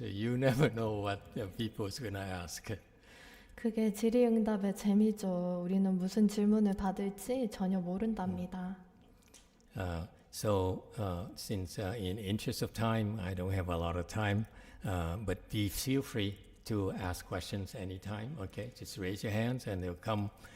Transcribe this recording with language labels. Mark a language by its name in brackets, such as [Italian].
[English] You never know what people's going to ask. [Korean] 그게 질의응답의 재미죠. 우리는 무슨 질문을 받을지 전혀 모른답니다. [English] So, since in interest of time, I don't have a lot of time, but feel free to ask questions anytime. Okay, just raise your hands and they'll come.